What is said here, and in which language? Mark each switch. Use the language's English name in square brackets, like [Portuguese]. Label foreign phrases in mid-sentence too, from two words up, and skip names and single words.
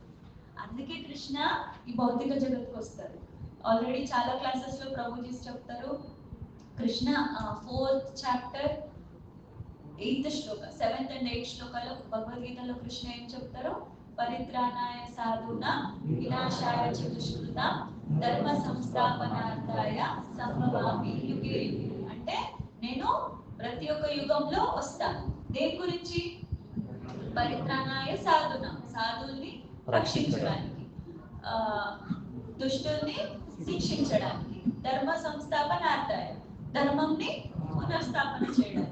[Telugu] అందుకే కృష్ణ ఈ భౌతిక జగత్తుకు వస్తారు. ఆల్రెడీ చాలా క్లాసెస్ లో ప్రభుజీ చెప్తారు. కృష్ణ 4th చాప్టర్ 8th శ్లోక, 7th and 8th శ్లోకాలో భగవద్గీతలో కృష్ణ ఏం చెప్తారో, [Sanskrit] పరిత్రాణాయ సాధూనా వినాశాయ చ దుష్కృతాం ధర్మ సంస్థాపనార్థాయ సంభవామి యుగే యుగే. [Telugu] అంటే నేను ప్రతి ఒక్క యుగంలో వస్తాను. దేని గురించి? [Sanskrit] పరిత్రాణాయ సాధున, [Telugu] సాధుల్ని రక్షించడానికి, దుష్టుల్ని శిక్షించడానికి, [Sanskrit] ధర్మ సంస్థాపనార్థాయ, [Telugu] ధర్మంని పునర్స్థాపన చేయడానికి.